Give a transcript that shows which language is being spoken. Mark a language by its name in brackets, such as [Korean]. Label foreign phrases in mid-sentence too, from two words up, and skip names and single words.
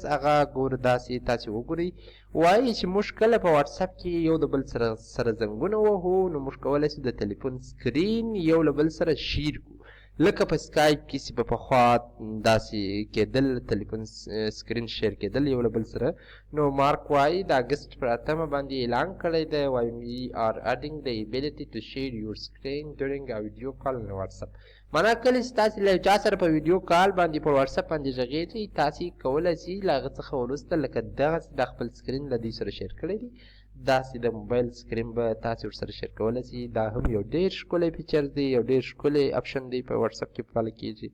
[Pashto] هغه ګوره داسې تاسې وګورئ، وایي چې موږ کله په واتساپ کې یو د بل سره زنګونه وهو، نو موږ کولی شو د تلیفون سکرین یو له بل سره شیر کړو، لکه په سکایپ کې چې به پخوا داسې کېدل، تلیفون سکرین شیر کېدل یو له بل سره. نو مارک وایي د اګست پر 8 باندې اعلان کړی دی، وایي [English] we are adding the ability to share your screen during a video call on WhatsApp. [Pashto] معنا کله چې تاسې له چا سره په ویډیو کال باندې په واتساپ باندې غږېږئ، تاسې کولی شئ له هغه څخه وروسته لکه دغسې دا خپل سکرین له دوی سره شیر کړی دی، داسې د موبایل سکرین به تاسې ورسره شیر کولی شئ. دا هم یو ډېر ښکلی فیچر دی، یو ډېر ښکلی اپشن دی، په واتساپ کې فعاله کېږي.